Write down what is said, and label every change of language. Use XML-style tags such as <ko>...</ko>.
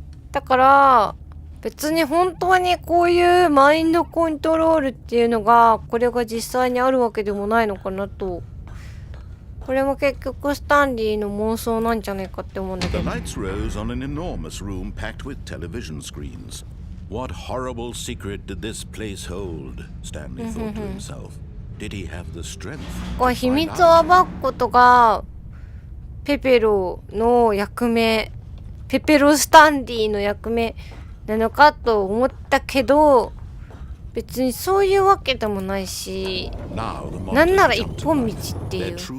<ja>だから、別に本当にこういうマインドコントロールっていうのが、これが実際にあるわけでもないのかなと。これも結局スタンリーの妄想なんじゃないかって思うんだけど。</ja> <en>The lights rose on an enormous room packed with television screens. What horrible secret did this place hold? Stanley thought to himself. Did he have the strength?</en> <ja>これ秘密を暴くことがペペロの役目、ペペロスタンリーの役目なのかと思ったけど、別にそういうわけでもないし、なんなら一本道っていう。</ja>